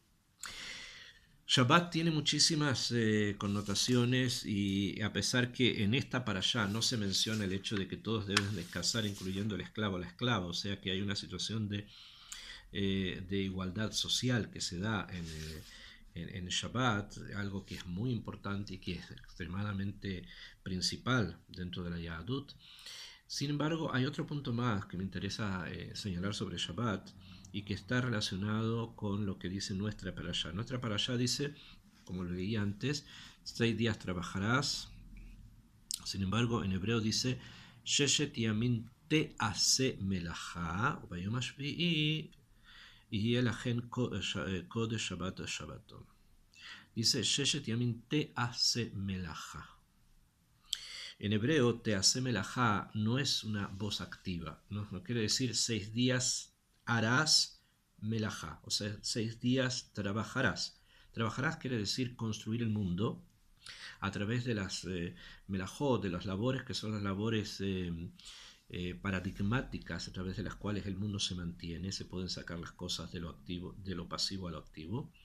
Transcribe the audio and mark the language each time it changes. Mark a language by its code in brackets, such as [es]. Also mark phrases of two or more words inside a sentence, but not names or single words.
[es] Shabbat tiene muchísimas connotaciones, y a pesar que en esta parashá no se menciona el hecho de que todos deben descansar, incluyendo el esclavo a la esclava, o sea que hay una situación de igualdad social que se da en Shabbat, algo que es muy importante y que es extremadamente principal dentro de la Yahadut. Sin embargo, hay otro punto más que me interesa señalar sobre Shabbat, y que está relacionado con lo que dice nuestra parashá. Nuestra parashá dice, como lo leí antes, 6 días trabajarás. Sin embargo, en hebreo dice, [he] ששת ימים תעשה מלאכה וביום השביעי יהיה לכם קדש שבת שבתון. Dice, ששת ימים תעשה מלאכה. [es] En hebreo, [he] תעשה מלאכה [es] no es una voz activa, no quiere decir 6 días harás melajá, o sea, 6 días trabajarás. Trabajarás quiere decir construir el mundo a través de las melajot, de las labores que son las labores paradigmáticas a través de las cuales el mundo se mantiene, se pueden sacar las cosas de lo activo, de lo pasivo a lo activo.